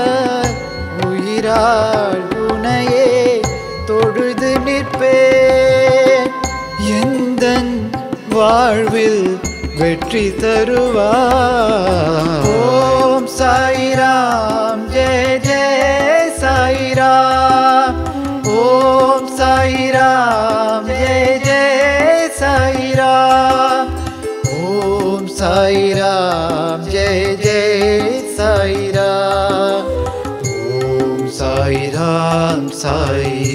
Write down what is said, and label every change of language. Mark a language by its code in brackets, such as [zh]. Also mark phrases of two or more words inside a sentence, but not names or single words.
[ta] உயிரால் உனையே தொழுது நிற்பேன் எந்தன் வாழ்வில் வெற்றி தருவாய் [sa] ओम साई राम जय जय साई राम ओम साई राम जय जय साई राम ओम साई राम जय जय साई राम ओम साई राम साई